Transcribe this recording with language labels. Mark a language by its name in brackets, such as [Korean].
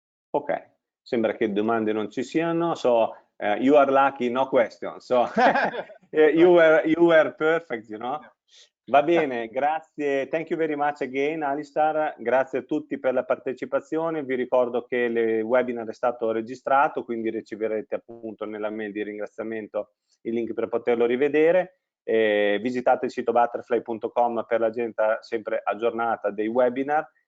[Italian] Ok, sembra che domande non ci siano. [English] So you are lucky, no questions. So you were perfect, you know. [Italian] Va bene, grazie, [English] thank you very much again, Alistar. [Italian] Grazie a tutti per la partecipazione. Vi ricordo che il webinar è stato registrato, quindi riceverete appunto nella mail di ringraziamento il link per poterlo rivedere. Visitate il sito butterfly.com per l'agenda sempre aggiornata dei webinar.